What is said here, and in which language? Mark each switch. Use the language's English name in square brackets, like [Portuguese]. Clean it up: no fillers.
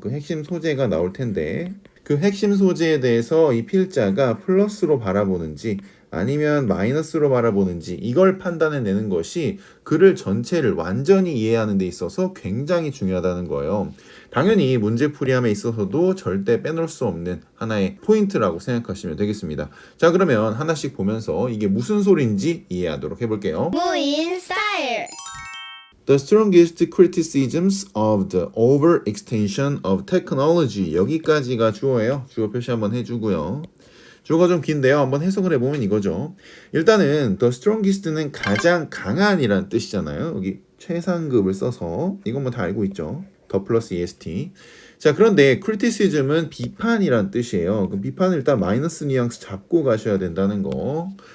[Korean] 그 핵심 소재가 나올 텐데, 그 핵심 소재에 대해서 이 필자가 플러스로 바라보는지 아니면 마이너스로 바라보는지 이걸 판단해내는 것이 글을 전체를 완전히 이해하는 데 있어서 굉장히 중요하다는 거예요. 당연히 문제풀이함에 있어서도 절대 빼놓을 수 없는 하나의 포인트라고 생각하시면 되겠습니다. 자, 그러면 하나씩 보면서 이게 무슨 소리인지 이해하도록 해볼게요. 무인 스타일. [English] The strongest criticisms of the overextension of technology. [Korean] 여기까지가 주어예요. 주어 표시 한번 해주고요. 주어가 좀 긴데요. 한번 해석을 해보면 이거죠. 일단은 the strongest는 가장 강한이란 뜻이잖아요. 여기 최상급을 써서 이건 뭐 다 알고 있죠. 더 플러스 est. 자, 그런데 criticism은 비판이란 뜻이에요. 그럼 비판을 일단 마이너스 뉘앙스 잡고 가셔야 된다는 거.